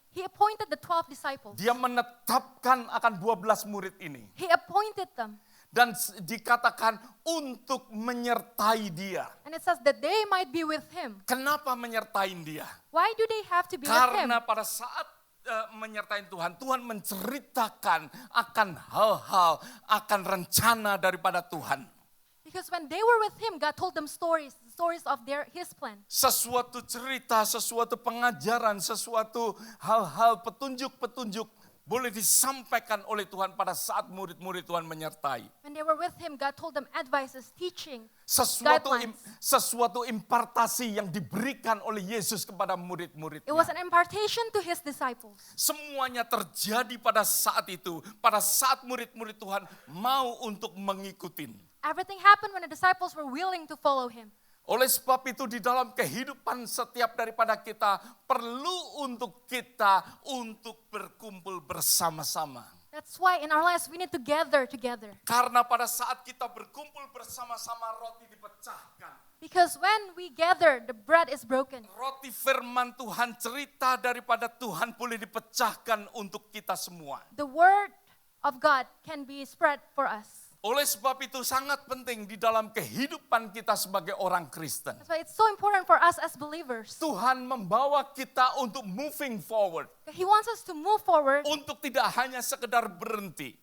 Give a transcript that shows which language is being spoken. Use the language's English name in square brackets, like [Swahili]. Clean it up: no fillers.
[English] He appointed the 12 disciples. [Indonesian] Dia menetapkan akan 12 murid ini. [English] He appointed them. [Indonesian] Dan dikatakan untuk menyertai dia. [English] And it says that they might be with Him. [Indonesian] Kenapa menyertai dia? [English] Why do they have to be with Him? [Indonesian] Karena pada saat menyertai Tuhan, Tuhan menceritakan akan hal-hal, akan rencana daripada Tuhan. [English] Because when they were with Him, God told them stories of His plan. [Indonesian] Sesuatu cerita, sesuatu pengajaran, sesuatu hal-hal petunjuk-petunjuk boleh disampaikan oleh Tuhan pada saat murid-murid Tuhan menyertai. [English] When they were with Him, God told them advices, teaching, [Indonesian] Sesuatu impartasi yang diberikan oleh Yesus kepada murid-muridnya. [English] It was an impartation to His disciples. [Indonesian] Semuanya terjadi pada saat itu, pada saat murid-murid Tuhan mau untuk mengikuti. [English] Everything happened when the disciples were willing to follow Him. [Indonesian] Oleh sebab itu di dalam kehidupan setiap daripada kita perlu untuk berkumpul bersama-sama. [English] That's why in our lives we need to gather together. [Indonesian] Karena pada saat kita berkumpul bersama-sama roti dipecahkan. [English] Because when we gather, the bread is broken. [Indonesian] Roti firman Tuhan, cerita daripada Tuhan boleh dipecahkan untuk kita semua. [English] The word of God can be spread for us. [Indonesian] Oleh sebab itu sangat penting di dalam kehidupan kita sebagai orang Kristen. [English] That's why it's so important for us as believers. [Indonesian] Tuhan membawa kita untuk [English] moving forward. He wants us to move forward, [Indonesian] Untuk tidak hanya sekedar berhenti.